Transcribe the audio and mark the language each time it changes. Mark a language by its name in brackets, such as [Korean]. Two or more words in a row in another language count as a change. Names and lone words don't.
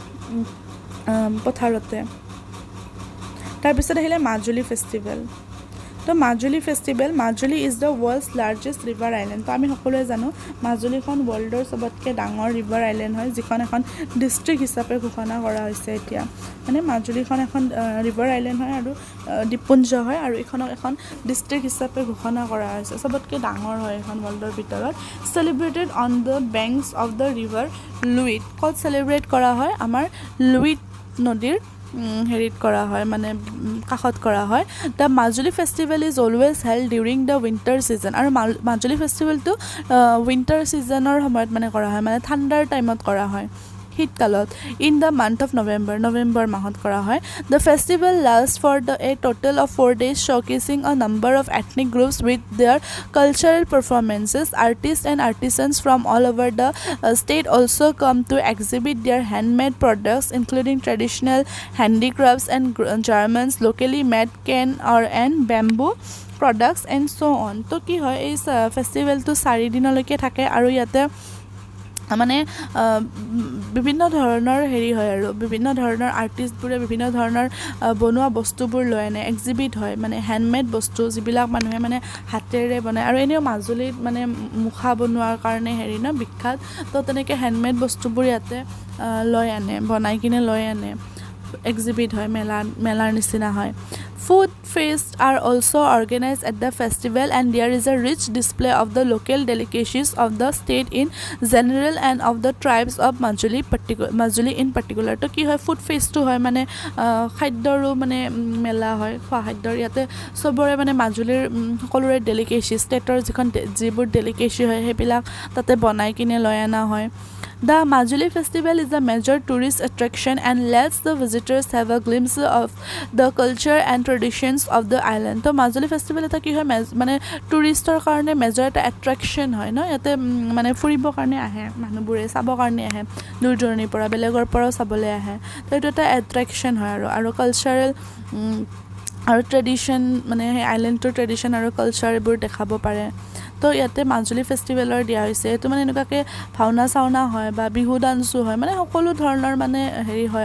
[Assamese] পথাৰতে তাৰপিছত আহিলে মাজুলী ফেষ্টিভেল তো মাজুলী ফেষ্টিভেল [English] Majuli is the world's largest river island [Assamese] তো আমি সকলোৱে জানো মাজুলীখন ৱৰ্ল্ডৰ চবতকৈ ডাঙৰ [English] river island [Assamese] হয় যিখন এখন ডিষ্ট্ৰিক্ট হিচাপে ঘোষণা কৰা হৈছে এতিয়া মানে মাজুলীখন এখন [English] river island [Assamese] হয় আৰু দ্বীপপুঞ্জ হয় আৰু এইখনক এখন ডিষ্ট্ৰিক্ট হিচাপে ঘোষণা কৰা হৈছে চবতকৈ ডাঙৰ হয় এখন ৱৰ্ল্ডৰ ভিতৰত [English] celebrated on the banks of the river Luit [Assamese] ক'ত চেলিব্ৰেট কৰা হয় আমাৰ লুইট নদীৰ হেৰিত কৰা হয় মানে কাষত কৰা হয় [English] the Majuli festival is always held during the winter season [Assamese] আৰু মাজুলী ফেষ্টিভেলটো [English] winter seasonৰ [Assamese] সময়ত মানে কৰা হয় মানে ঠাণ্ডাৰ টাইমত কৰা হয় শীতকালত [English] in the month of November [Assamese] মাহত কৰা হয় [English] the festival last for a total of 4 days showcasing a number of ethnic groups with their cultural performances artists and artisans from all over the state also come to exhibit their handmade products including traditional handicrafts and Germans locally made and bamboo products and so on [Assamese] তো কি হয় এই ফেষ্টিভেলটো 4 দিনলৈকে থাকে আৰু ইয়াতে মানে বিভিন্ন ধৰণৰ হেৰি হয় আৰু বিভিন্ন ধৰণৰ আৰ্টিষ্টবোৰে বিভিন্ন ধৰণৰ বনোৱা বস্তুবোৰ লৈ আনে এক্সিবিট হয় মানে হেণ্ডমেড বস্তু যিবিলাক মানুহে মানে হাতেৰে বনায় আৰু এনেও মাজুলীত মানে মুখা বনোৱাৰ কাৰণে হেৰি ন বিখ্যাত তো তেনেকৈ হেণ্ডমেড বস্তুবোৰ ইয়াতে বনাই কিনে লৈ আনে এক্সিবিট হয় মেলাৰ নিচিনা হয় [English] Food feasts are also organized at the festival and there is a rich display of the local delicacies of the state in general and of the tribes of Majuli in particular. [Assamese] তো কি হয় [English] food festটো [Assamese] হয় মানে খাদ্যৰো মানে মেলা হয় খোৱা খাদ্যৰ ইয়াতে চবৰে মানে মাজুলীৰ সকলোৰে ডেলিকেচি ষ্টেটৰ যিবোৰ ডেলিকেচি হয় সেইবিলাক তাতে বনাই কিনে লৈ অনা হয় [English] The Majuli festival is a major tourist attraction and lets the visitors have a glimpse of the culture and traditions of the island. [Assamese] তো মাজুলী ফেষ্টিভেল এটা কি হয় মানে টুৰিষ্টৰ কাৰণে মেজৰ এটা এট্ৰেকশ্যন হয় ন ইয়াতে মানে ফুৰিবৰ কাৰণে আহে মানুহবোৰে চাবৰ কাৰণে আহে দূৰ দূৰণিৰ পৰা বেলেগৰ পৰাও চাবলৈ আহে তো এইটো এটা এট্ৰেকশ্যন হয় আৰু কালচাৰেল আৰু ট্ৰেডিশ্যন মানে সেই আইলেণ্ডটোৰ ট্ৰেডিশ্যন আৰু কালচাৰ এইবোৰ দেখাব পাৰে তো ইয়াতে মাজুলী ফেষ্টিভেলৰ দিয়া হৈছে এইটো মানে এনেকুৱাকৈ ভাওনা চাওনা হয় বা বিহু ডান্সো হয় মানে সকলো ধৰণৰ মানে হেৰি হয়